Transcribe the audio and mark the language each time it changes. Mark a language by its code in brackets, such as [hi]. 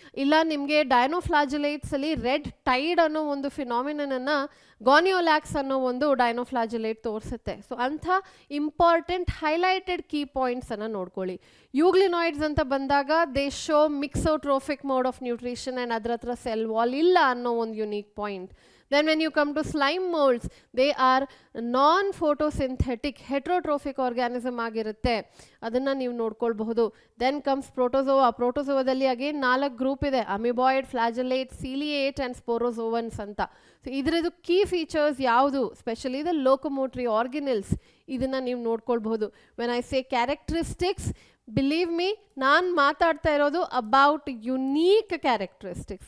[kn] ಇಲ್ಲ ನಿಮಗೆ ಡೈನೋಫ್ಲಾಜಲೇಟ್ಸಲ್ಲಿ red Tide ಅನ್ನೋ ಒಂದು ಫಿನಾಮಿನನ್ನು ಗಾನಿಯೋಲ್ಯಾಕ್ಸ್ ಅನ್ನೋ ಒಂದು ಡೈನೋಫ್ಲಾಜಲೇಟ್ ತೋರಿಸುತ್ತೆ. ಸೊ ಅಂಥ ಇಂಪಾರ್ಟೆಂಟ್ ಹೈಲೈಟೆಡ್ ಕೀ ಪಾಯಿಂಟ್ಸನ್ನು ನೋಡ್ಕೊಳ್ಳಿ. ಯೂಗ್ಲಿನಾಯ್ಡ್ಸ್ ಅಂತ ಬಂದಾಗ [en] they show mixotrophic mode of nutrition [kn] and ಅದರ ಹತ್ರ ಸೆಲ್ ವಾಲ್ ಇಲ್ಲ ಅನ್ನೋ ಒಂದು unique point. [en] Then when you come to slime molds, they are non-photosynthetic, heterotrophic organism [kn] ಆಗಿರುತ್ತೆ, ಅದನ್ನು ನೀವು ನೋಡ್ಕೊಳ್ಬಹುದು. [en] Then comes protozoa. [kn] ಪ್ರೋಟೋಸೋವಾದಲ್ಲಿ again 4 group ಇದೆ, ಅಮಿಬಾಯ್ಡ್, ಫ್ಲಾಜಲೇಟ್, ಸೀಲಿಯೇಟ್ ಆ್ಯಂಡ್ ಸ್ಪೋರೋಸೋವನ್ಸ್ ಅಂತ. ಸೊ ಇದರದ್ದು ಕೀ ಫೀಚರ್ಸ್ ಯಾವುದು, [en] specially the locomotory organelles, [kn] ಇದನ್ನು ನೀವು ನೋಡ್ಕೊಳ್ಬಹುದು. [en] when I say characteristics, believe me, [kn] ನಾನು ಮಾತಾಡ್ತಾ ಇರೋದು [en] About unique characteristics.